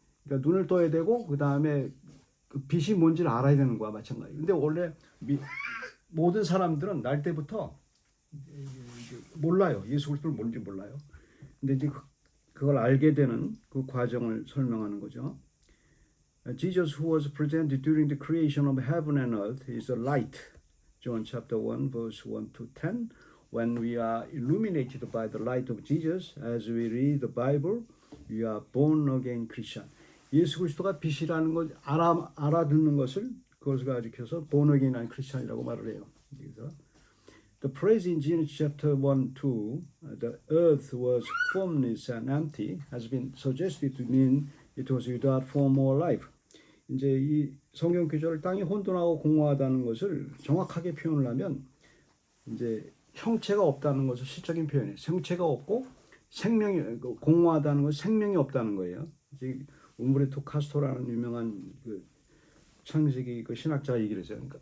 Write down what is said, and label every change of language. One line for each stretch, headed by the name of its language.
Korean: 그러니까 눈을 떠야 되고 그 다음에 그 빛이 뭔지를 알아야 되는 거야 마찬가지. 근데 원래 모든 사람들은 날 때부터 몰라요. 예수 그리스도를 뭔지 몰라요. 근데 이제 그걸 알게 되는 그 과정을 설명하는 거죠.
English: Jesus who was present during the creation of heaven and earth is the light. John chapter 1 verse 1 to 10. When we are illuminated by the light of Jesus as we read the Bible, we are born again Christian.
Korean: 예수 그리스도가 빛이라는 걸 알아듣는 것을 그것을 가리켜서
English: born again
Korean: 한 크리스천이라고 말을 해요.
English: 그래서 the phrase in Genesis chapter 1, 2, the earth was formless and empty, has been suggested to mean it was without form or life.
Korean: 이제 이 성경 구절 땅이 혼돈하고 공허하다는 것을 정확하게 표현을 하면 이제 형체가 없다는 것을 시적인 표현이에요. 형체가 없고 생명이 공허하다는 것은 생명이 없다는 거예요. 이제 움브레토 카스토라는 유명한 그 창세기 그 신학자가 얘기를 했어요.